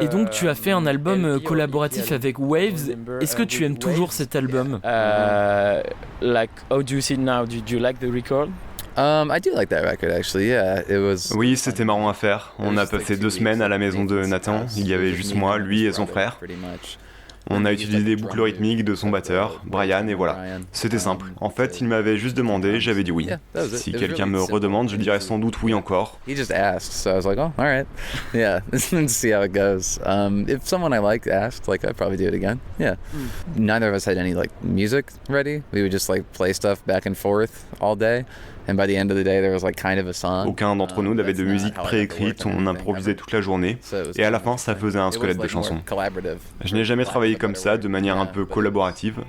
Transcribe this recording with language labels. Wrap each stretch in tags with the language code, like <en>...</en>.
<fr>Et donc tu as fait un album collaboratif avec Waves. Est-ce que tu aimes toujours cet album?</fr> <en>Like, how do you see it now? Do you like the record? I do like that record actually. Yeah, it was.</en> <fr>Oui, c'était marrant à faire. On a passé 2 semaines à la maison de Nathan. Il y avait juste moi, lui et son frère. On a utilisé des boucles rythmiques de son batteur, Brian, et voilà. C'était simple. En fait, il m'avait juste demandé, j'avais dit oui. Si quelqu'un me redemande, je dirais sans doute oui encore.</fr> <en>He just asked, so I was like, oh, all right. Yeah, let's see how it goes. If someone I liked asked, like, I'd probably do it again. Yeah. Neither of us had any, like, music ready. We would just, like, play stuff back and forth all day. And by the end of the day, there was like kind of a song.</en> <fr>Aucun d'entre nous n'avait de musique préécrite, on improvisait toute la journée, et à la fin, ça faisait un squelette de chansons. Je n'ai jamais travaillé comme ça, de manière un peu collaborative.</fr>